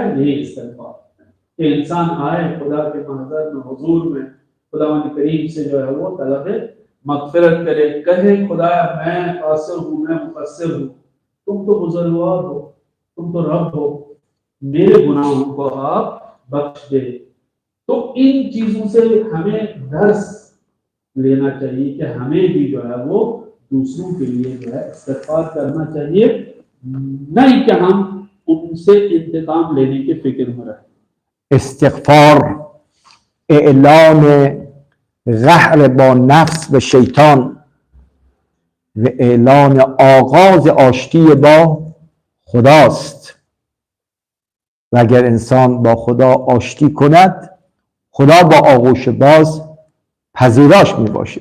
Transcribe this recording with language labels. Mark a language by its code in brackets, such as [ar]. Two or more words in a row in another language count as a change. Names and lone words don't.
[ur] یہ استغفار کہ انسان آئے خدا کے محضر میں، حضور میں، خداوند کریم سے جو ہے وہ طلب مغفرت کرے، کہے خدایا میں قاصر ہوں، میں مقصر ہوں، تم تو بزرگوار ہو، تم تو رب ہو، میرے گناہوں کو آپ بخش دے. تو ان چیزوں سے ہمیں درس لینا چاہیے کہ ہمیں بھی جو ہے وہ دوسروں کے لیے جو ہے استغفار کرنا چاہیے، نہیں کہ ہم ان سے انتقام لینے کی فکر میں رہیں. [fa] استغفار اعلان قهر با نفس و شیطان و اعلان آغاز آشتی با خداست و اگر انسان با خدا آشتی کند، خدا با آغوش باز پذیراش می باشه.